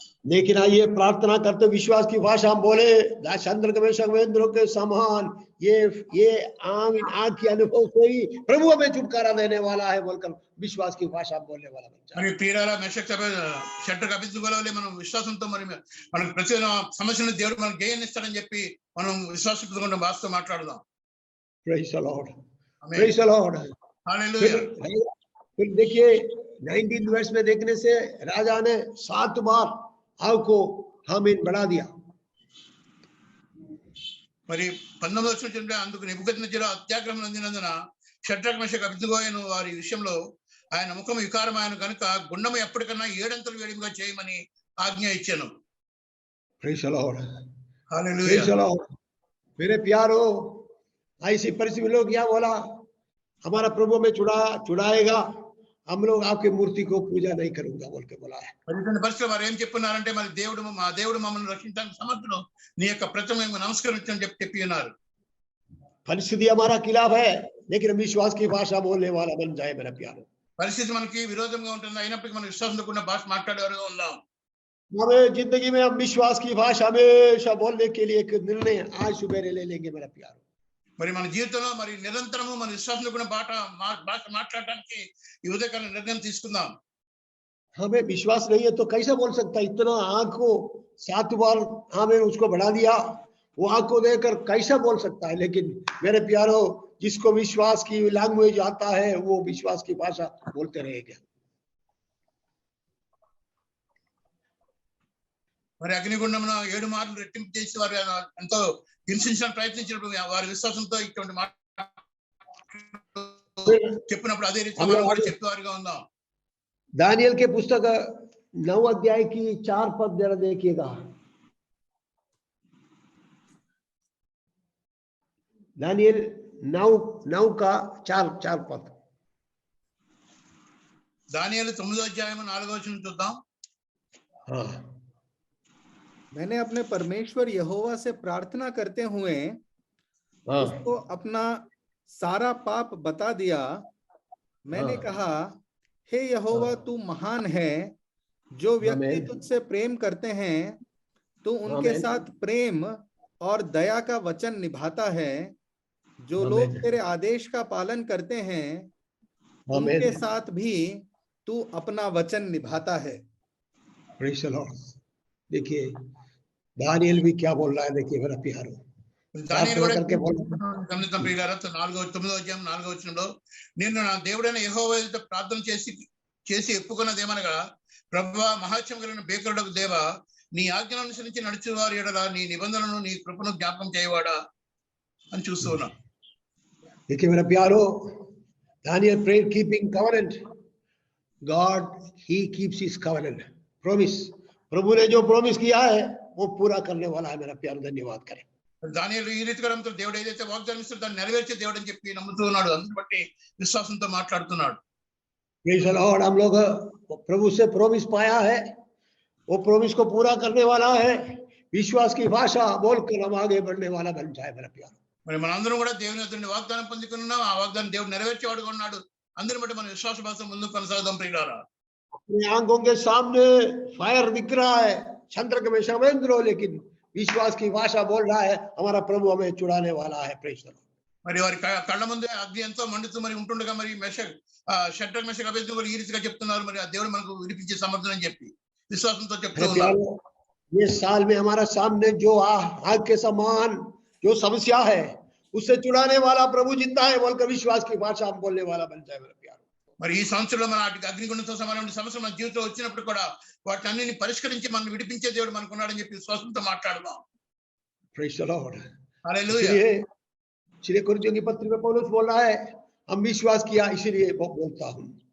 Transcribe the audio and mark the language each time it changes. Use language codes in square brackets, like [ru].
[hi] लेकिन आइए प्रार्थना करते विश्वास की भाषा हम बोले, चंद्र महेंद्रों के समान ये आग की अनुभव से ही प्रभु हमें छुटकारा देने वाला है बोलकर विश्वास की भाषा बोलने वाला बच्चा। [te] మరి ప్రియులారా మెషక్ షట్టర్ అభివృద్ధిలో మనం విశ్వాసంతో మరి మనకు ప్రతి సమస్యను దేవుడు మనకు జయాన్నిస్తాడని చెప్పి మనం విశ్వాసంతో భాషతో మాట్లాడదాం। [en] Praise the Lord. Praise the Lord. [te] హల్లెలూయా। [hi] फिर देखिए 19th वर्ष में देखने से राजा ने 7 बार आग को आमीन बढ़ा दिया। [te] మరి 19వ వచనం అందుకు నెబుకద్నెజరు అత్యాగ్రహం నందినందున షడ్రక్ మెషక్ అబేద్నెగోను వారి విషయంలో ఆయన ముఖం వికారమైన కనుక గుండము ఎప్పటికన్నా 7 అంతలు వేడిగా చేయమని ఆజ్ఞ ఇచ్చాను। [en] Praise the Lord. [te] Hallelujah. [en] Praise the Lord. [hi] मेरे प्यारो, ऐसी परिस्थिति में लोग क्या बोला, हमारा प्रभु में चुड़ाएगा, हम लोग आपकी मूर्ति को पूजा नहीं करूंगा बोल के बोला है. [te] మరి ఇటువంటి పరిస్థితుల్లో వారు ఏం చెప్పున్నారంటే మరి మా దేవుడు మమ్మల్ని రక్షించడానికి సమర్థుడు, నీ యొక్క ప్రతిమ నమస్కరించని చెప్పి ఉన్నారు. [hi] परिस्थिति हमारा खिलाफ है, लेकिन हम विश्वास की भाषा बोलने वाला बन जाए मेरा प्यारो. [te] పరిస్థితి మనకి విరోధంగా ఉంటుంది, అయినప్పటికీ మనం విశ్వాసంతో కూడిన భాష మాట్లాడేవారుగా ఉందాం. [hi] हमें जिंदगी में हम विश्वास की भाषा हमेशा बोलने के लिए एक निर्णय आज सुबह ले लेंगे मेरा प्यारो. మరి మన జీవితంలో మరి నిరంతరము మన విశ్వాసంతో కూడిన భాష మాట్లాడడానికి ఈ ఉదయకాలం నిర్ణయం తీసుకుందాం. हमें विश्वास नहीं है तो कैसे बोल सकता है, इतना आंख को 7 बार हमें उसको बढ़ा दिया, वो आंख को देकर कैसे बोल सकता है. लेकिन मेरे प्यारो, जिसको विश्वास की लैंग्वेज आता है वो विश्वास की भाषा बोलते रहेगा. [te] మరి అగ్నిగుండమున 7 మార్లు రెట్టింపు చేసి వారు ఎంతో హింసించడానికి ప్రయత్నించినప్పుడు వారి విశ్వాసంతో ఇటువంటి మాట చెప్పినప్పుడు అదే రీతిలో మనం కూడా చెప్పేవారుగా ఉందాం. [hi] दानियल के पुस्तक 9 अध्याय की 4 पद जरा देखिएगा. दानियल 9 का 4 पद. [te] దానియేలు 9వ అధ్యాయం 4వ వచనం చూద్దాం. [hi] हाँ. मैंने अपने परमेश्वर यहोवा से प्रार्थना करते हुए उसको अपना सारा पाप बता दिया. मैंने कहा, हे यहोवा तू महान है, जो व्यक्ति तुझसे प्रेम करते हैं तू उनके साथ प्रेम और दया का वचन निभाता है. जो लोग तेरे आदेश का पालन करते हैं उनके साथ भी तू अपना वचन निभाता है. [en] Praise the lord. [hi] देखिए दानियल भी क्या बोल रहा है, देखिए मेरा प्यारो. [te] దానియేలు కూడా గమనిద్దాం ప్రియులారా, 9వ అధ్యాయం 4వ వచనంలో, నేను నా దేవుడైన యెహోవా ఎదుట ప్రార్థన చేసి ఒప్పుకున్నదేమనగా, ప్రభువా మహాత్మ్యం కలిగిన భీకరుడకు దేవా, నీ ఆజ్ఞను అనుసరించి నడుచువారి ఎడల నీ నిబంధనను నీ కృపను జ్ఞాపకం చేయవాడా అని చూస్తూ ఉన్నాం. [hi] देखिए मेरा प्यारो, Daniel [en] Prayer keeping covenant. God he keeps his covenant promise. [hi] प्रभु ने जो प्रॉमिस किया है वो पूरा करने वाला है मेरा प्यारो. धन्यवाद करें. [te] దానియేలు ఈ రీతిగా నమ్ముతాడు, దేవుడు ఏదైతే వాగ్దానం ఇస్తాడో దాన్ని నెరవేర్చే దేవుడు అని చెప్పి నమ్ముతూ ఉన్నాడు. అందుని బట్టి విశ్వాసంతో మాట్లాడుతున్నాడు. [en] Praise the lord. [hi] हम लोग प्रभु से प्रॉमिस पाया है, वो प्रॉमिस को पूरा करने वाला है. विश्वास की भाषा बोलकर हम आगे बढ़ने वाला बन जाए मेरा प्यारो. [te] మరి మనందరం కూడా దేవుని వద్ద నుండి వాగ్దానం పొందుకుని ఉన్నాం. ఆ వాగ్దానం దేవుడు నెరవేర్చేవాడుగా ఉన్నాడు. అందుని బట్టి మన విశ్వాస భాష ముందుకు కొనసాగుదాం ప్రియులారా. [hi] अपनी आंखों के सामने फायर दिख रहा है, चंद्र में समुद्र, लेकिन विश्वास की भाषा बोल रहा है हमारा प्रभु हमें छुड़ाने वाला है. [en] Praise the lord. [te] మరి వారి కళ్ళ ముందే అగ్ని ఎంతో మండుతూ మరి ఉంటుండగా మరి షడ్రక్ మెషక్ అబేద్నెగోలు ఈ రీతిగా చెప్తున్నారు, మరి ఆ దేవుడు మనకు విడిపించే సమర్థుడు అని చెప్పి విశ్వాసంతో చెప్తూ ఉన్నారు. [hi] ये साल में हमारा सामने जो आग के समान जो समस्या है उससे छुड़ाने वाला प्रभु जिंदा है बोलकर विश्वास की भाषा हम बोलने वाला बन जाए मेरा प्यारो. [te] మరి ఈ సంవత్సరంలో మన అగ్నిగుండంతో సమానమైన సమస్య మన జీవితంలో వచ్చినప్పుడు కూడా వాటిని అన్నిని పరిష్కరించి మనం విడిపించే దేవుడు మనకు ఉన్నాడని చెప్పి విశ్వాసంతో మాట్లాడదాం. [en] Praise the Lord. [te] హల్లెలూయా. [hi] इसलिए कुरिन्थियों की पत्री में पौलुस बोल रहा है, हम विश्वास किया इसलिए बोलता हूं.